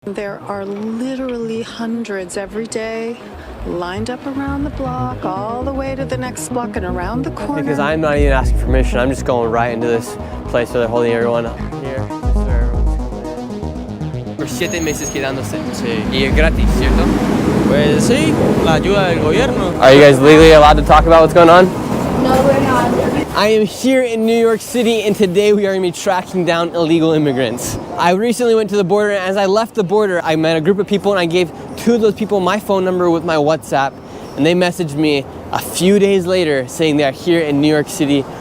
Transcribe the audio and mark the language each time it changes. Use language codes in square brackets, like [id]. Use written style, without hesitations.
[en] There are literally hundreds every day lined up around the block, all the way to the next block and around the corner. Because I'm not even asking permission, I'm just going right into this place where they're holding everyone up here. [es] Por 7 meses quedándose. Sí. Y es gratis, ¿cierto? Pues sí, la ayuda del gobierno. [en] Are you guys legally allowed to talk about what's going on? No, we're not. I am here in New York City, and today we are going to be tracking down illegal immigrants. I recently went to the border, and as I left the border, I met a group of people, and I gave 2 of those people my phone number with my WhatsApp, and they messaged me a few days later saying they are here in New York City.